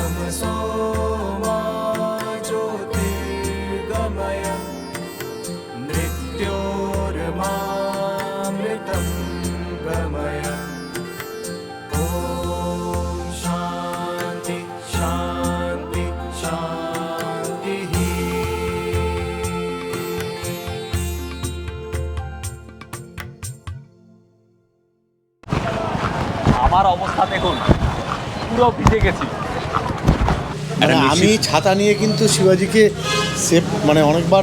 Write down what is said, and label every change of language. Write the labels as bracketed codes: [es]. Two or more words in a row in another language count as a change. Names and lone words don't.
[sa] तमसो मा ज्योतिर्गमय मृत्योर्मामृतं गमय ॐ शान्ति शान्ति शान्तिः [bn] আমার অবস্থা দেখুন, পুরো ভিজে গেছি। মানে আমি ছাতা নিয়ে কিন্তু শিবাজিকে সেফ মানে অনেকবার